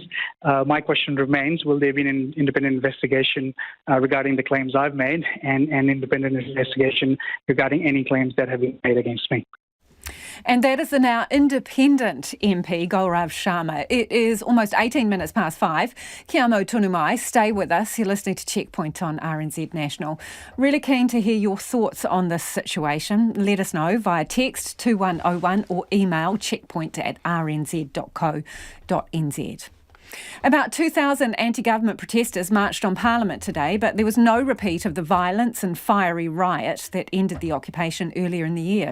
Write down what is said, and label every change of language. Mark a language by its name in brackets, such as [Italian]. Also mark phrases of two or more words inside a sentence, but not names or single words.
[English] My question remains, will there be an independent investigation regarding the claims I've made, and an independent investigation regarding any claims that have been made against me? And that is the now independent MP, Gaurav Sharma. It is almost 18 minutes past 5. [Māori] Kia mau tonu mai. [English] Stay with us. You're listening to Checkpoint on RNZ National. Really keen to hear your thoughts on this situation. Let us know via text 2101 or email checkpoint@rnz.co.nz. About 2,000 anti-government protesters marched on Parliament today, but there was no repeat of the violence and fiery riot that ended the occupation earlier in the year.